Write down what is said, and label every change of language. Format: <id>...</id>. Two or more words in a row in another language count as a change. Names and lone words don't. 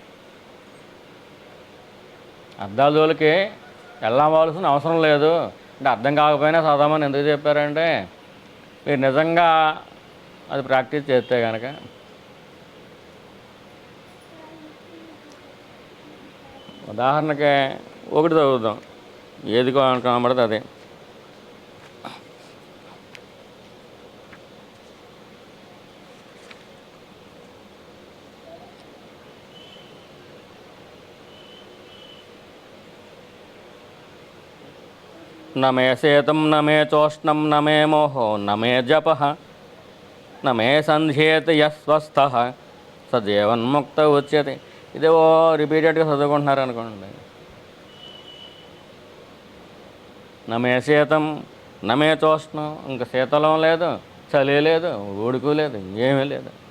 <te>అద్దాల జోలికి వెళ్ళవలసిన అవసరం లేదు అంటే అర్థం కాకపోయినా చదవమని ఎందుకు చెప్పారంటే, మీరు నిజంగా అది ప్రాక్టీస్ చేస్తే కనుక ఉదాహరణకి ఒకటి చదువుదాం, ఏది కనబడితే అదే.</te> <sa>न मे शेतं न मे चोष्णं न मे मोहो न मे जपः न मे సంధ్యేత యస్వస్థః స జీవన్ముక్త ఉచ్యతే.</sa> <te>ఇదేవో రిపీటెడ్గా చదువుకుంటున్నారు అనుకోండి.</te> <sa>నమే శీతం నమే చోష్ణం,</sa> <te>ఇంకా శీతలం లేదు, చలి లేదు, ఉడుకు లేదు, ఏమీ లేదు.</te>